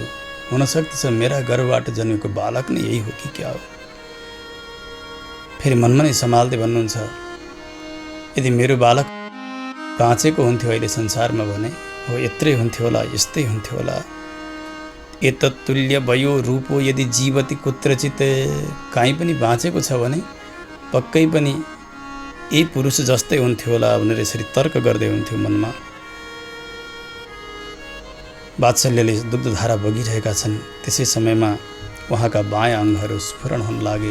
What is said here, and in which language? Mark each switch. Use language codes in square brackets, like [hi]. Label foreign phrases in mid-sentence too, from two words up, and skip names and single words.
[ne] हुनसक्दछ मेरा गर्भबाट जन्मेको बालक नै यही हो कि क्या हो? फेरि मनमा नै सम्हाल्दै भन्नुहुन्छ, यदि मेरो बालक बाँचेको हुन्थ्यो अहिले संसारमा भने हो यत्रै हुन्थ्यो होला, यस्तै हुन्थ्यो होला। [sa] एतत्तुल्य भयो रूपो यदि जीवति कुत्रचित। [ne] काहीँ पनि बाँचेको छ भने पक्कै पनि यही पुरुष जस्तै हुन्थ्यो होला भनेर यसरी तर्क गर्दै हुन्थ्यो मनमा। वात्सल्यले दुग्धधारा बगिरहेका छन्। त्यसै समयमा उहाँका बायाँ अङ्गहरू स्फुरण हुन लागे।